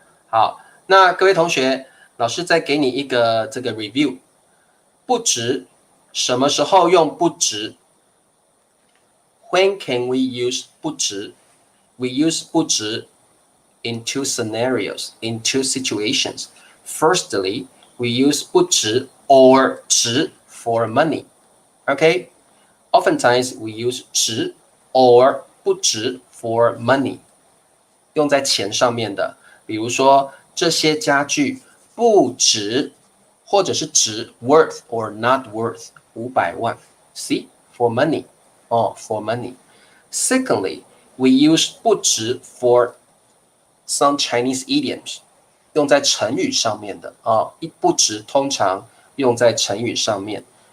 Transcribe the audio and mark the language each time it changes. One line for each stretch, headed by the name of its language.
Chinese: 好，那各位同学，老师再给你一个这个
English: review， 不值，什么时候用不值 ？When can we use 不值 ？We use 不值 in two scenarios, in two situations. Firstly, we use 不值 or 值 for money. Okay? Oftentimes, we use 值 or 不值 for money.
Chinese: 用在钱上面的，比如说这些家具不值，或者是值
English: worth or not worth
Chinese: 500万 ，see
English: for money， for money。 Secondly, we use 不值 for some Chinese idioms，
Chinese: 用在成语上面的不值通常用在成语上面。